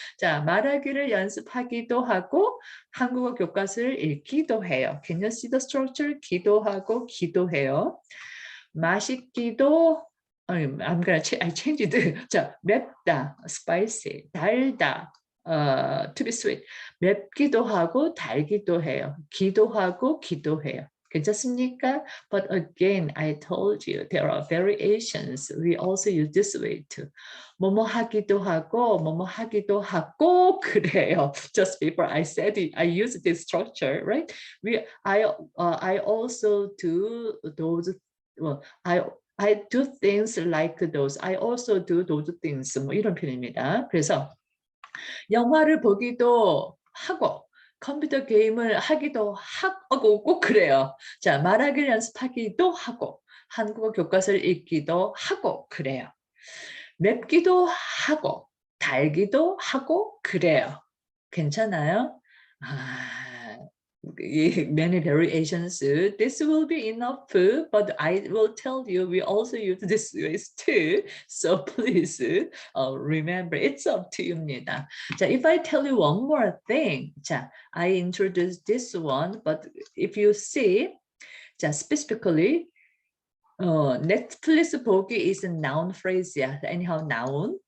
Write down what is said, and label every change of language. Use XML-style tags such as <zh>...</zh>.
<ko>자, 말하기를 연습하기도 하고 한국어 교과서를 읽기도 해요.</ko> <en>Can you see the structure?</en> <ko>기도하고 기도해요. 맛있기도</ko> <en>I changed it. 자, 맵다, spicy, 달다, to be sweet.</en> <ko>맵기도 하고 달기도 해요. 기도하고 기도해요. 괜찮습니까?</ko> <en>But again, I told you there are variations. We also use this way too.</en> <ko>뭐뭐 하기도 하고 그래요.</ko> <en>Just before I said it, I used this structure, right? I also do those. Well, I do things like those. I also do those things.</en> <ko>뭐 이런 표현입니다. 그래서 영화를 보기도 하고 컴퓨터 게임을 하기도 하고 꼭 그래요. 자, 말하기를 연습하기도 하고 한국어 교과서를 읽기도 하고 그래요. 맵기도 하고 달기도 하고 그래요. 괜찮아요? 아,</ko> <en>many variations. This will be enough, but I will tell you we also use this ways too. So please remember, it's up to you</en> <ko>입니다.</ko> <en>자, if I tell you one more thing, 자, I introduced this one, but if you see, 자, specifically, 넷플릭스 보기 is a noun phrase</en> <ko>야.</ko> <en>Anyhow, noun.</en>